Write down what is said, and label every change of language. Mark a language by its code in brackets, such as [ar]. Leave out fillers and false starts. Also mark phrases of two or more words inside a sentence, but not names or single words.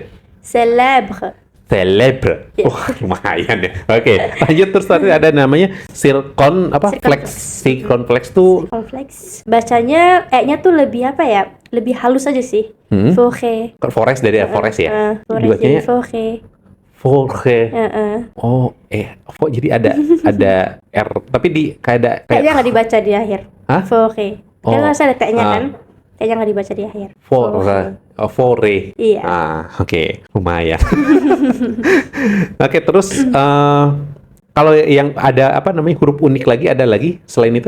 [id] Célèbre. Célèbre. Iya. Wah, lumayan ya. Oke, lanjut. Terus tadi ada namanya circumflex. Circumflex tuh Kompleks. Bacanya E-nya tuh lebih apa ya? Lebih halus aja sih. Forêt. forest dari forest ya. Forêt, Dibacanya forêt. forêt. Oh, jadi ada R, tapi kayak T-nya nggak dibaca di akhir. Hah? Forêt. Oh. Kan harus ada T-nya kan? T-nya nggak dibaca di akhir. Forêt. Iya. Oke, lumayan. Oke, terus kalau yang ada apa namanya huruf unik lagi, ada lagi selain itu?